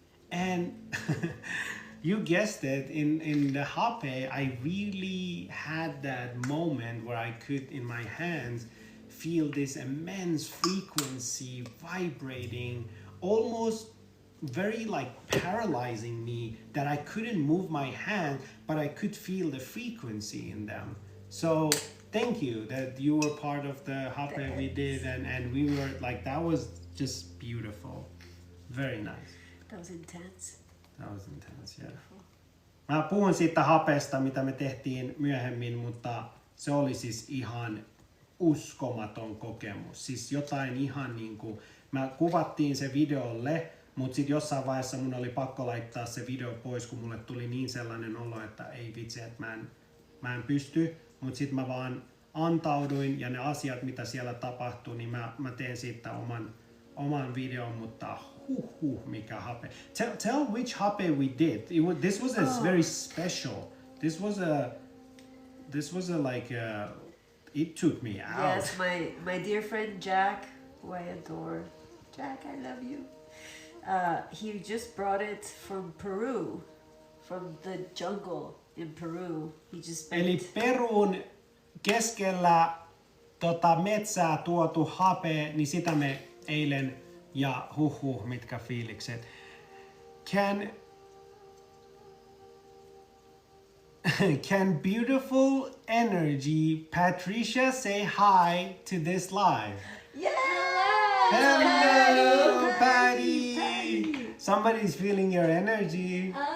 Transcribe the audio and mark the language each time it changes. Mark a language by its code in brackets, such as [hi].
[en] And you guessed it, in the hape, I really had that moment where I could, in my hands, feel this immense frequency vibrating, almost very like paralyzing me, that I couldn't move my hand, but I could feel the frequency in them. So thank you that you were part of the hape we did, and we were like, that was just beautiful. Very nice. That was intense. That was intense, yeah. [fi] Mä puhun siitä hapesta, mitä me tehtiin myöhemmin, mutta se oli siis ihan uskomaton kokemus. Siis jotain ihan niinku, mä kuvattiin se videolle, mutta sitten jossain vaiheessa mun oli pakko laittaa se video pois, kun mulle tuli niin sellainen olo, että ei vitsi, että mä en pysty. Mutta sitten mä vaan antauduin, ja ne asiat, mitä siellä tapahtui, niin mä teen siitä oman videon, mutta mikä hape. [en] Tell which hape we did. This was a very special. This was a like it took me out. Yes, my dear friend Jack, who I adore. Jack, I love you. He just brought it from Peru, from the jungle in Peru. He just [fi] Eli Perun keskellä metsää tuotu hape, niin sitä me eilen, ja mitkä fiilikset. [en] Can beautiful energy Patricia say hi to this live? Yes! Hello, Patty! Somebody's feeling your energy.